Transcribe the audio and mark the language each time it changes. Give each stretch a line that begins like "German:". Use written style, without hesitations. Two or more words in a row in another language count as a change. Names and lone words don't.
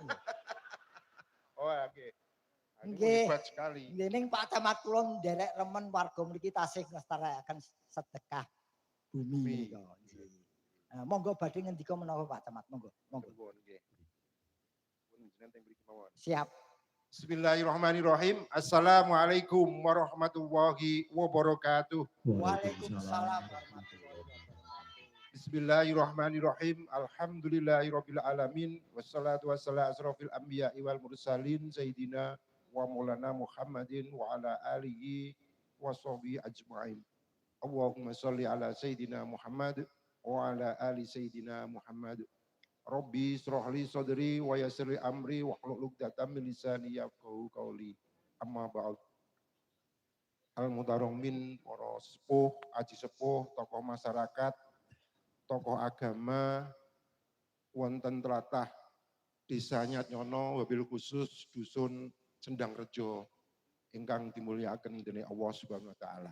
Javanese: Oh, nggih. Nggih.
Indonesian: Hebat sekali.
Javanese: Nggih ning Pak Camat kula nderek remen warga mriki tasih nglestarekaken sedekah bumi menika. Nah, monggo badhe ngendika menawa Pak Camat, monggo. Nggih. Jenengan teng mriki mawon. Siap.
Arabic: بسم الله الرحمن الرحيم. السلام عليكم ورحمة الله وبركاته. وعليكم السلام ورحمة الله وبركاته. بسم الله الرحمن الرحيم. الحمد لله رب العالمين. والصلاة والسلام على أشرف الأنبياء والمرسلين سيدنا ومولانا محمد وعلى آله وصحبه أجمعين. اللهم صل على سيدنا محمد وعلى آل سيدنا محمد. رب اشرح لي صدري ويسر أمري واحلل عقدة من لساني يفقه قولي. أما بعد.
Javanese: Al-Mutarramin, para sepuh, aji sepuh, tokoh masyarakat, tokoh agama, wonten tlatah Desa Nyatnyono,
Arabic: وبالخصوص
Javanese: dusun Sendangrejo, ingkang dimulyakaken dening
Arabic: الله سبحانه وتعالى.